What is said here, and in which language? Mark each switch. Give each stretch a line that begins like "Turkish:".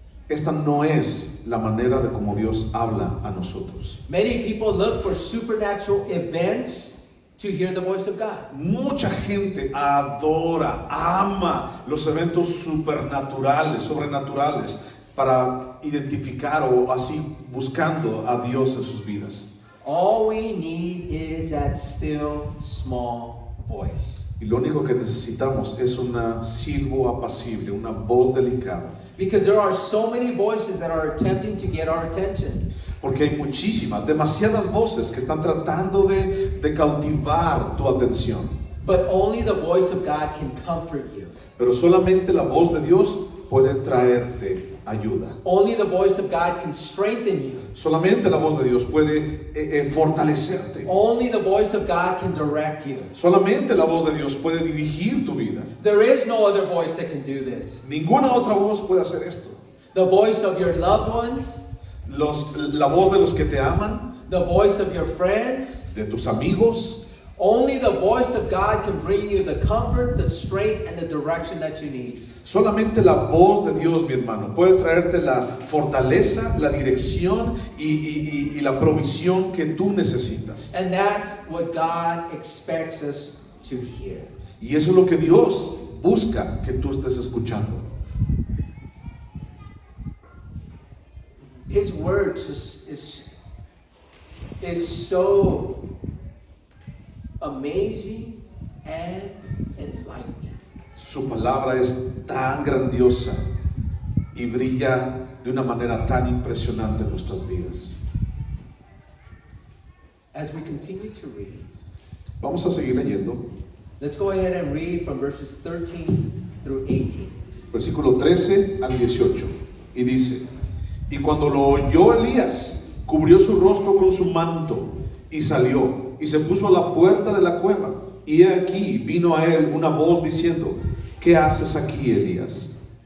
Spanish: esta no es la manera de como Dios habla a nosotros.
English: Many people look for supernatural events to hear the voice of God.
Spanish: Mucha gente adora, ama los eventos supernaturales, sobrenaturales, para identificar o así buscando a Dios en sus vidas.
English: All we need is that still small voice.
Spanish: Y lo único que necesitamos es una silbo apacible, una voz delicada.
English: Because there are so many voices that are attempting to get our attention.
Spanish: Porque hay muchísimas, demasiadas voces que están tratando de cautivar tu atención.
English: But only the voice of God can comfort you.
Spanish: Pero solamente la voz de Dios puede traerte ayuda.
English: Only the voice of God can strengthen you.
Spanish: Solamente la voz de Dios puede fortalecerte.
English: Only the voice of God can direct you.
Spanish: Solamente la voz de Dios puede dirigir tu vida.
English: There is no other voice that can do this.
Spanish: Ninguna otra voz puede hacer esto.
English: The voice of your loved ones,
Spanish: La voz de los que te aman,
English: the voice of your friends.
Spanish: de tus amigos.
English: Only the voice of God can bring you the comfort, the strength, and the direction that you need.
Spanish: Solamente la voz de Dios, mi hermano, puede traerte la fortaleza, la dirección y la provisión que tú necesitas.
English: And that's what God expects us to hear.
Spanish: Y eso es lo que Dios busca que tú estés escuchando.
English: His word is so amazing and enlightening.
Spanish: Su palabra es tan grandiosa y brilla de una manera tan impresionante en nuestras vidas.
English: As we continue to read,
Spanish: Vamos a seguir leyendo.
English: let's go ahead and read from verses 13 through 18.
Spanish: versículo 13 al 18, y dice: y cuando lo oyó Elías, cubrió su rostro con su manto, y salió, y se puso a la puerta de la cueva, y he aquí vino a él una voz diciendo: ¿qué haces aquí, Elías?